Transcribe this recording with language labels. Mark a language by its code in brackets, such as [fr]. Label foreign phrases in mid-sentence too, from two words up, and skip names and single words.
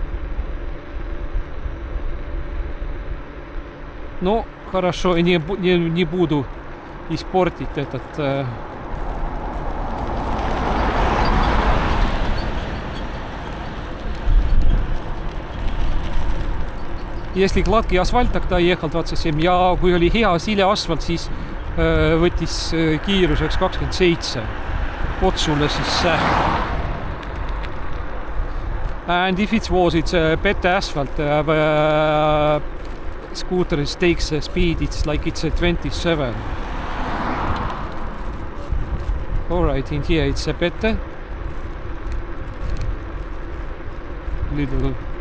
[ru] Ну, хорошо, и не буду испортить этот... Если гладкий асфальт, тогда ехал 27. [et] Ja kui oli hea sile asfalt, siis võttis kiiruseks 27. Otsule sisse. [en] And if it was it's better asphalt, scooter takes speed, it's like it's 27. Alright, in here it's better. Little.